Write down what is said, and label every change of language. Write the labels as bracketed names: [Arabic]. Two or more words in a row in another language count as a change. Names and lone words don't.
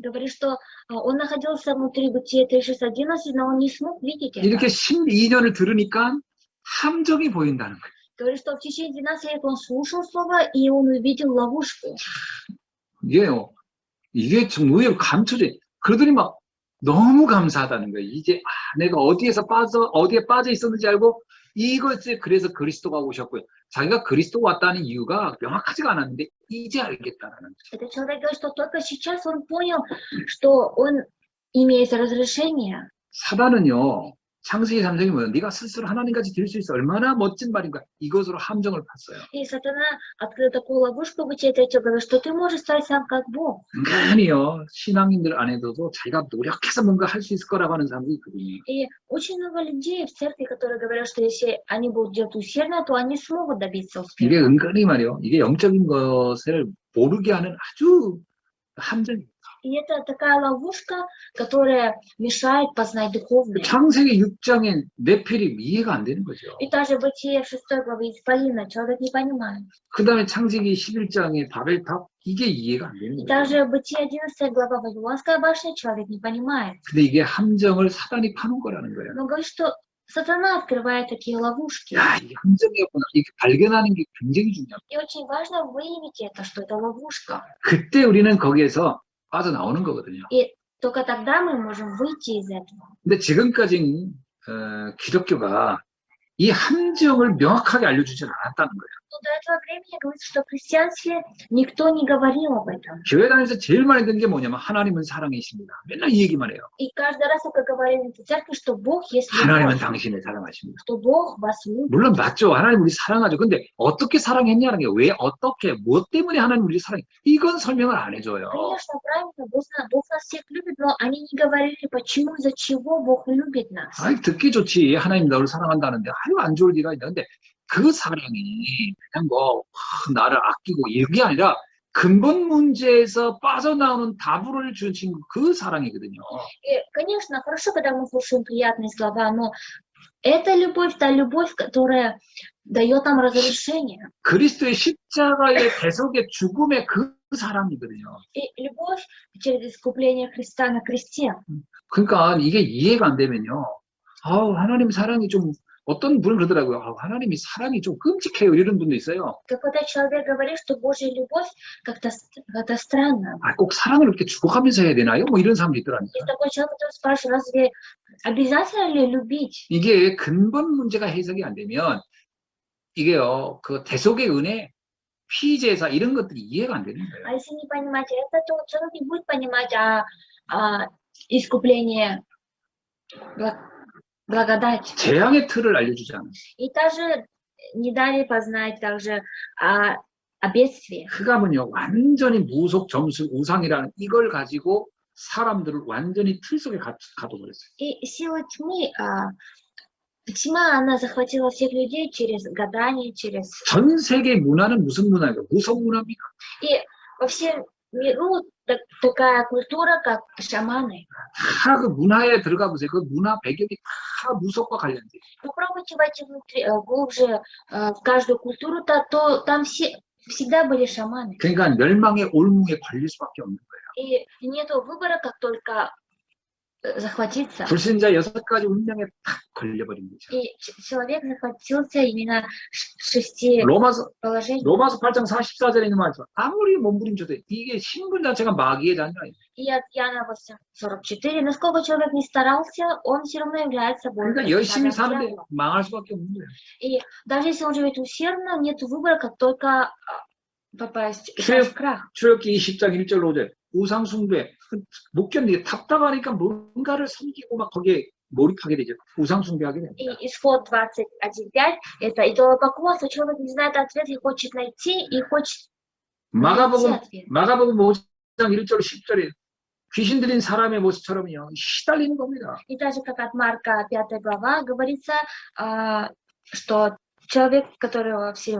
[Russian] Говорит, что он находился внутри Бытия 3:6-11, но он не смог видеть это. [Korean] 이렇게 12년을 들으니까 함정이 보인다는 거예요. [Russian] Говорит, что в течение 12 лет он слушал слово, и он увидел ловушку. [Korean] 이게 좀 의외로 감춰져. 그러더니 막 너무 감사하다는 거예요. 이제 내가 어디에 빠져 있었는지 알고 이것을 그래서 그리스도가 오셨고요. 자기가 그리스도가 왔다는 이유가 명확하지가 않았는데 이제 알겠다라는 거예요. [Russian] Этот человек говорит, что только сейчас он понял, что он имеет разрешение. [Korean] 사단은요. 창세기 3장이 뭐예요? 네가 스스로 하나님까지 될 수 있어. 얼마나 멋진 말인가. 이것으로 함정을 팠어요. [Russian] И сатана открыл такую ловушку в Бытие 3, говорит, что ты можешь стать сам как Бог. [Korean] 은근히요. 신앙인들 안에서도 자기가 노력해서 뭔가 할 수 있을 거라고 하는 사람도 있거든요. [Russian] И очень много людей в церкви, которые говорят, что если они будут делать усердно, то они смогут добиться [Korean] 이게 [Russian] успеха. [Korean] 은근히 말이요. 이게 영적인 것을 모르게 하는 아주 함정이에요. [Russian] И это такая ловушка, которая мешает познать духовное. [Korean] 창세기 6장의 네피림 이해가 안 되는 거죠. [Russian] И даже в Бытие 6 главы Исполина человек не понимает. [Korean] 그 다음에 창세기 11장의 바벨탑 이게 이해가 안 되는 [Russian] И [Korean] 거예요. [Russian] даже в Бытие 11 глава Вавилонская башня человек не понимает. [Korean] 근데 이게 함정을 사단이 파는 거라는 거예요. [Russian] Но говорит, что сатана открывает такие ловушки. [Korean] 야, 이게 함정이었구나. 이게 발견하는 게 굉장히 중요합니다. [Russian] И очень важно выявить это, что это ловушка. [Korean] 그때 우리는 거기에서 빠져나오는 거거든요. [Russian] И только тогда мы можем выйти из этого. [Korean] 근데 지금까지 기독교가 이 함정을 명확하게 알려주지는 않았다는 거예요. [Russian] Но до этого времени говорится, что в христианстве никто не говорил об этом. [Korean] 교회 다니면서 제일 많이 듣는 게 뭐냐면 하나님은 사랑이십니다. 맨날 이 얘기만 해요. [Russian] И каждый раз только говорили в церкви, что Бог есть [Korean] 하나님은 [Russian] любовь, [Korean] 당신을 사랑하십니다. [Russian] что Бог вас любит. [Korean] 물론 맞죠. 하나님 우리 사랑하죠. 근데 어떻게 사랑했냐는 게 왜 어떻게 무엇 때문에 하나님 우리 사랑해? 이건 설명을 안 해줘요. [Russian] Конечно, правильно, Бог нас всех любит, но они не говорили, почему, из-за чего Бог любит нас. [Korean] 아이 듣기 좋지. 하나님 너를 사랑한다는데 아유 안 좋을 리가 있나. 근데 그 사랑이 그냥 뭐 나를 아끼고 이게 아니라 근본 문제에서 빠져나오는 답을 주신 그 사랑이거든요. [Russian] И, конечно, хорошо, когда мы слушаем приятные слова, но это любовь, та любовь, которая дает нам разрешение. [Korean] 그리스도의 십자가의 대속의 죽음의 그 사랑이거든요. [Russian] И любовь через искупление Христа на кресте. [Korean] 그러니까 이게 이해가 안 되면요. 하나님 사랑이 좀 어떤 분은 그러더라고요. 하나님이 사랑이 좀 끔찍해요. 이런 분도 있어요. [Russian] Когда человек говорит, что Божья любовь как-то странно. [Korean] 꼭 사랑을 이렇게 죽어가면서 해야 되나요? 뭐 이런 사람도 있더라고요. [Russian] И такой человек, который спрашивает, разве обязательно ли любить? [Korean] 이게 근본 문제가 해석이 안 되면 이게요, 그 대속의 은혜, 피제사 이런 것들이 이해가 안 되는 거예요. [Russian] А если не понимать это, то человек не будет понимать искупление, благодать. [Korean] 재앙의 틀을 알려주지 않아요. [Russian] И также не дали познать также о бедствии. [Korean] 흑암은요, 완전히 무속, 점술, 우상이라는 이걸 가지고 사람들을 완전히 틀 속에 가둬버렸어요. [Russian] И сила тьмы, тьма, она захватила всех людей через гадание, через... [Korean] 전 세계 문화는 무슨 문화예요? 무속 문화입니까? [Russian] И во всем миру такая культура, как шаманы. [Korean] 다 그 문화에 들어가 보세요. 그 문화 배경이 다 무속과 관련돼요. [Russian] Попробуйте войти внутри, глубже в каждую культуру, то там всегда были шаманы. [Korean] 그러니까 멸망의 올무에 걸릴 수밖에 없는 거예요. [Russian] И нету выбора, как только захватиться. [Korean] 불신자 6가지 운명에 딱 걸려버린 거죠. [Russian] И человек захватился именно 6 [Korean] 로마서 [Russian] положений. [Korean] 8장 44절에 있는 말씀. 아무리 몸부림쳐도 이게 신분 자체가 마귀의 자녀예요. [Russian] И от Иоанна 8:44, насколько человек не старался, он все равно является Богом. [Korean] 그러니까 열심히 사는데 망할 수밖에 없는 거예요. [Russian] И даже если он живет усердно, нет выбора, как только попасть в крах. [Korean] 출애굽기 20장 1절 5절. 우상 숭배. 못 견디게 답답하니까 뭔가를 섬기고 막 거기에 몰입하게 되죠. 우상 숭배하게 됩니다. [Russian] И исход 21:5 это идолопоклонство. Человек не знает ответ и хочет найти, и хочет [Korean] 마가복음 [Russian] найти ответ. [Korean] 5장 1절 10절에 귀신 들린 사람의 모습처럼요. 시달리는 겁니다. [Russian] И даже как от Марка 5 глава говорится, что человек, которого все...